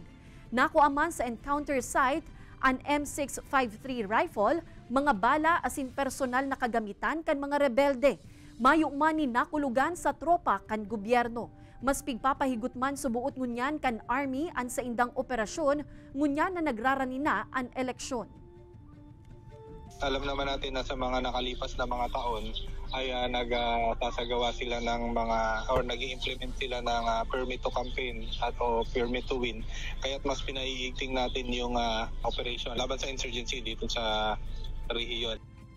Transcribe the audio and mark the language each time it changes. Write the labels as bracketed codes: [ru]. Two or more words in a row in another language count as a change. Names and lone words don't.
[bik] Nakuaman sa encounter site ang M653 rifle, mga bala asin personal na kagamitan kan mga rebelde. Mayo man ni nakulugan sa tropa kan gobyerno. Mas pigpapahigot man subuot ngunyan kan Army an sa indang operasyon ngunyan na nagrarani na ang eleksyon. [tl] Alam naman natin na sa mga nakalipas na mga taon ay nagtasagawa sila ng mga or nag-i-implement sila ng [en] permit to campaign [tl] at o [en] permit to win. [tl] Kaya't mas pinaiigting natin yung operation laban sa insurgency dito sa rehiyon.